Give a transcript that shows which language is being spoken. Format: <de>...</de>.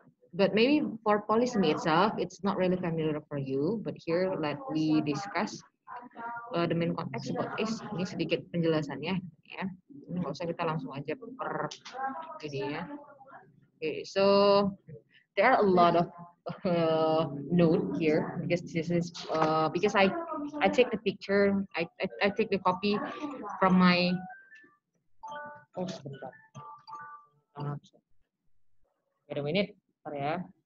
<en>But maybe for polysemy itself, it's not really familiar for you. But here, let we discuss the main context about this.</en> <id>Ini sedikit penjelasannya, ya. Ini nggak usah kita langsung aja per ini ya.</id> <en>Okay, so there are a lot of note here because this is because I take the picture, I take the copy from my.</en> <id>Oh, sebentar.</id> <en>Wait a minute. Sorry ya.</en>